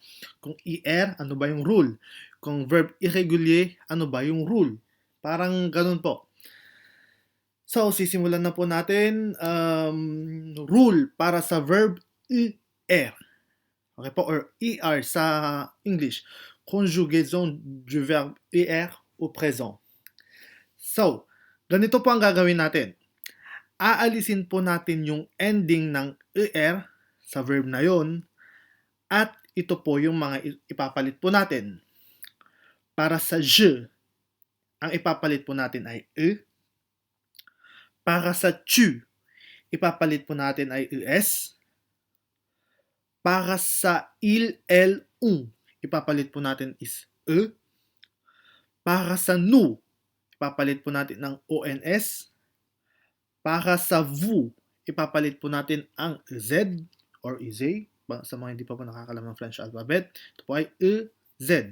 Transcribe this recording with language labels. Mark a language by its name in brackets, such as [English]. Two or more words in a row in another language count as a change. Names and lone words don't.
[Filipino] Kung er, ano ba yung rule? Kung verb irregulier, ano ba yung rule? Parang ganun po. So, sisimulan na po natin. Rule para sa verb er. Okay po? Or er sa English. [French] Conjugaison du verbe er au présent. [Filipino] So, ganito po ang gagawin natin. Aalisin po natin yung ending ng er sa verb na yon at ito po yung mga ipapalit po natin. Para sa je, ang ipapalit po natin ay e. Para sa tu, ipapalit po natin ay es. Para sa [French] il, elle, on, [Filipino] ipapalit po natin is e. Para sa nous, ipapalit po natin ng ons. Para sa vous, ipapalit po natin ang z or iz. Sa mga hindi pa po nakakalam ng [English] French alphabet, [Filipino] ito po ay ez.